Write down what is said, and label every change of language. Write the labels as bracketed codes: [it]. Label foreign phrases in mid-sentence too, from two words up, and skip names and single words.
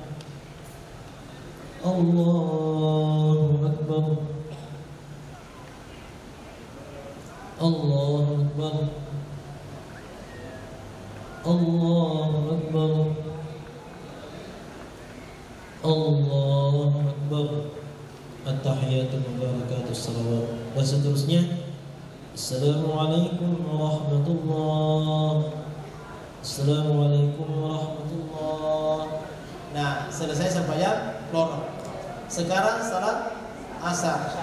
[ar] الله أكبر. الله أكبر. الله أكبر. الله أكبر. التحيات المباركات الصلوات. [ms] Dan seterusnya. [ar] السلام عليكم ورحمة الله. السلام عليكم ورحمة الله. [ms] Nah, selesai sembahyang lorong. Sekarang salat asar.